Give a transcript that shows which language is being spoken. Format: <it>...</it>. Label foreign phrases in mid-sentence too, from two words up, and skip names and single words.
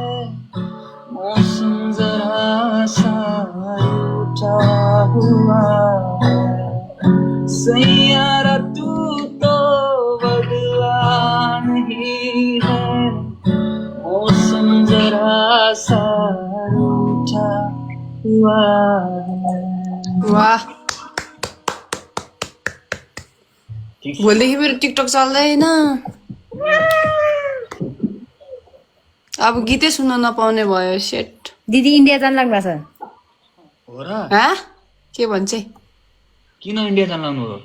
<hi>मौसम जरा सा उठा हुआ है सैयारा तू तो बदला नहीं है मौसम जरा सा उठा हुआ है</hi> <ne>वाह भोलिदेखि मेरो टिकटक चल्दैन अब गीतै सुन्न नपाउने भयो सेट दिदी इन्डिया जान लाग्नु भएको हो र हाँ के भन्छ किन इन्डिया जान लाग्नु हो</ne>